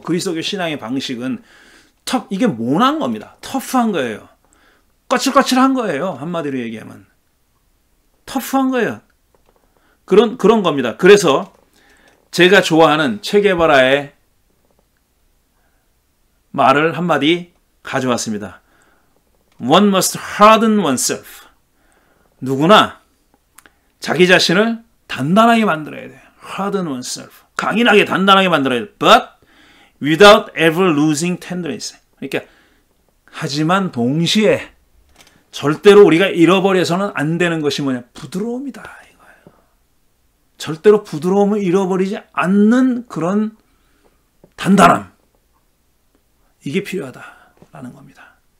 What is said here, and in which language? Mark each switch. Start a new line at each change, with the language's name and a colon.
Korean: 그리스도교 신앙의 방식은 이게 모난 겁니다. 터프한 거예요. 거칠거칠한 거예요. 한마디로 얘기하면 터프한 거예요. 그런 겁니다. 그래서 제가 좋아하는 체게바라의 말을 한마디 가져왔습니다.
English: One must harden oneself.
Korean: 누구나 자기 자신을 단단하게 만들어야 돼요.
English: Harden oneself.
Korean: 강인하게 단단하게 만들어야 돼요.
English: But without ever losing tenderness.
Korean: 그러니까 하지만 동시에 절대로 우리가 잃어버려서는 안 되는 것이 뭐냐? 부드러움이다 이거예요. 절대로 부드러움을 잃어버리지 않는 그런 단단함. 이게 필요하다라는 겁니다.